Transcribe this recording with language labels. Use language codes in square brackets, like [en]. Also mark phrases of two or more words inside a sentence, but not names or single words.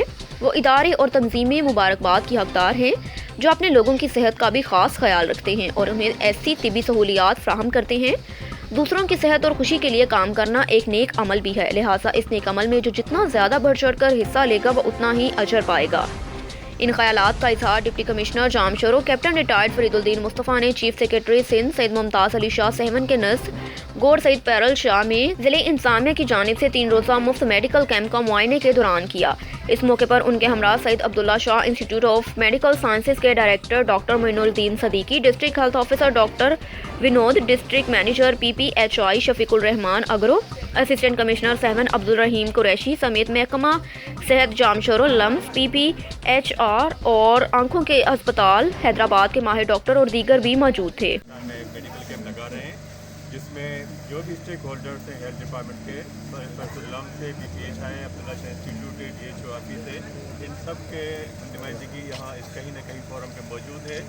[ur] وہ ادارے اور تنظیمیں مبارکباد کی حقدار ہیں جو اپنے لوگوں کی صحت کا بھی خاص خیال رکھتے ہیں اور انہیں ایسی طبی سہولیات فراہم کرتے ہیں. دوسروں کی صحت اور خوشی کے لیے کام کرنا ایک نیک عمل بھی ہے، لہٰذا اس نیک عمل میں جو جتنا زیادہ بڑھ چڑھ کر حصہ لے گا وہ اتنا ہی اجر پائے گا. ان خیالات کا اظہار ڈپٹی کمشنر جامشورو کیپٹن ریٹائرڈ فریدالدین مصطفیٰ نے چیف سیکریٹری سندھ سید ممتاز علی شاہ سہون کے نظر گور سعید پیرل شاہ میں ضلع انتظامیہ کی جانب سے 3 روزہ مفت [en] medical camp [ur] کا معائنے کے دوران کیا. اس موقع پر ان کے ہمراہ سعید عبداللہ شاہ انسٹیٹیوٹ آف میڈیکل سائنسز کے ڈائریکٹر ڈاکٹر معین الدین صدیقی، ڈسٹرکٹ ہیلتھ آفیسر ڈاکٹر ونود، ڈسٹرکٹ مینیجر PPHI شفیق الرحمان اگرو، اسسٹنٹ کمشنر سہون عبدالرحیم قریشی سمیت محکمہ صحت جامشورو، لمس، PPHR اور آنکھوں کے اسپتال حیدرآباد کے ماہر ڈاکٹر اور دیگر بھی موجود تھے. [en] medical camp [ur] لگا رہے ہیں جس میں جو بھی [en] stakeholders [ur] ہیں [en] health department [ur] کے، لمس سے، PPHI، عبداللہ شاہ انسٹیٹیوٹ ہے، DHO آفس ہے، ان سب کی نمائندگی یہاں اس کہیں نہ کہیں فورم پہ موجود ہے.